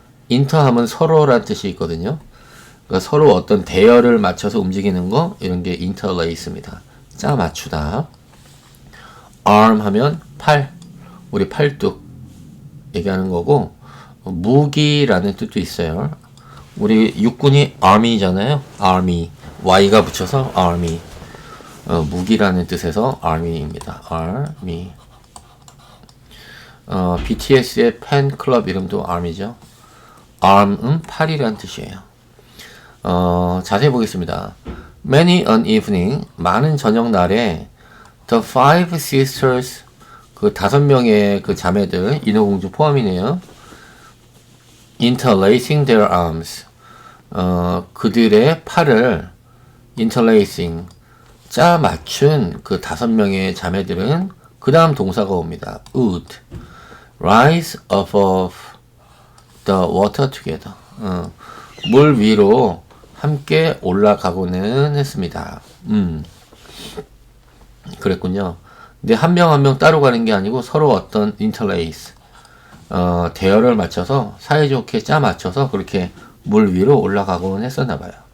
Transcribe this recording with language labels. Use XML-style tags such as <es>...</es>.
<ko>inter 하면 서로란 뜻이 있거든요. 그러니까 서로 어떤 대열을 맞춰서 움직이는 거, 이런 게 interlace입니다. 짜 맞추다. arm 하면 팔, 우리 팔뚝 얘기하는 거고, 무기라는 뜻도 있어요. 우리 육군이 army잖아요. army, y가 붙여서 army. 무기라는 뜻에서 army입니다.</ko> <en>army.</en> <ko>BTS의 팬클럽 이름도 army죠. arm은 팔이라는 뜻이에요. 자세히 보겠습니다.</ko> <en>Many an evening,</en> <ko>많은 저녁 날에</ko> <en>the five sisters,</en> <ko>그 5명의 그 자매들, 인어공주 포함이네요.</ko> <en>interlacing their arms,</en> <ko>그들의 팔을 interlacing, 짜 맞춘 그 5명의 자매들은 그 다음 동사가 옵니다.</ko> <en>would rise above the water together.</en> <ko>물 위로 함께 올라가고는 했습니다. 그랬군요. 근데 한 명 한 명 따로 가는 게 아니고 서로 어떤 interlace, 대열을 맞춰서 사이좋게 짜 맞춰서 그렇게 물 위로 올라가고는 했었나 봐요.</ko>